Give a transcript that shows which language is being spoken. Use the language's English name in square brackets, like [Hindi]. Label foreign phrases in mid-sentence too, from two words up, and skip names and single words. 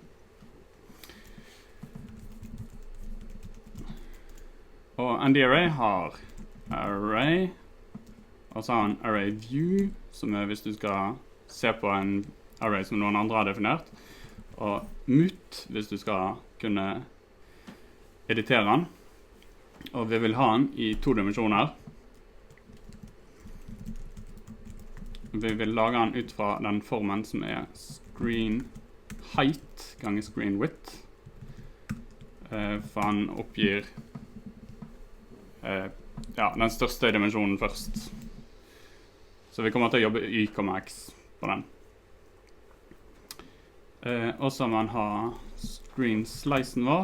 [Norwegian] Og ND-array har array, og så har en [English] array view, [Norwegian] som er hvis du skal se på en array som noen andre har definert, og mut hvis du skal kunne editere den. Og vi vil ha den i 2 dimensjoner. Vi vil lage den ut fra den formen som er [English] screen height [Norwegian] ganger [English] screen width. [Norwegian] For han oppgir den største dimensjonen først. Så vi kommer til å jobbe y, x på den. Og så må man ha [English] screen slicen [Norwegian] vår.